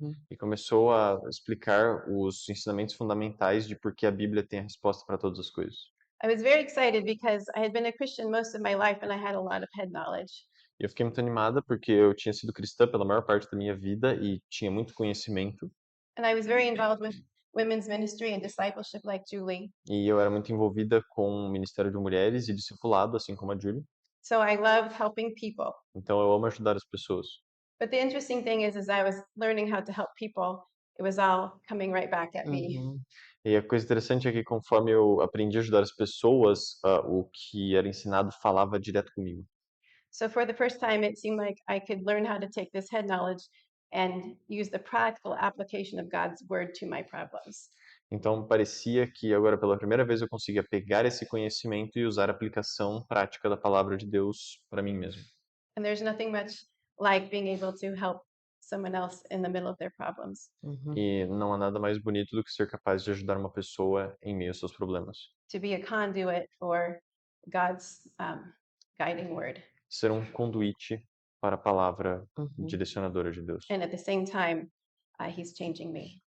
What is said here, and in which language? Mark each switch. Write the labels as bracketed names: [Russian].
[Portuguese] E começou a explicar os ensinamentos fundamentais de por que a Bíblia tem a resposta para todas as coisas. [English] I was very excited because I had been a Christian most of my life and I had a lot of head knowledge. [Portuguese] E eu fiquei muito animada porque eu tinha sido cristã pela maior parte da minha vida e tinha muito conhecimento. [English] And I was very involved with women's ministry and discipleship like Julie. [Portuguese] E eu era muito envolvida com o Ministério de Mulheres e discipulado, assim como a Julie. [English] So I loved helping people. [Portuguese] Então eu amo ajudar as pessoas. [English] But the interesting thing is as I was learning how to help people, it was all coming right back at me. [Portuguese] E a coisa interessante é que conforme eu aprendi a ajudar as pessoas, o que era ensinado falava direto comigo. [English] So for the first time, it seemed like I could learn how to take this head knowledge and use the practical application of God's word to my problems. [Portuguese] Então parecia que agora pela primeira vez eu conseguia pegar esse conhecimento e usar a aplicação prática da palavra de Deus para mim mesmo. [English] And there's nothing much like being able to help someone else in the middle of their problems. [Portuguese] E não há nada mais bonito do que ser capaz de ajudar uma pessoa em meio aos seus problemas. [English] To be a conduit for God's guiding word. [Portuguese] Ser um conduíte para a palavra direcionadora de Deus. [English] And at the same time, he's changing me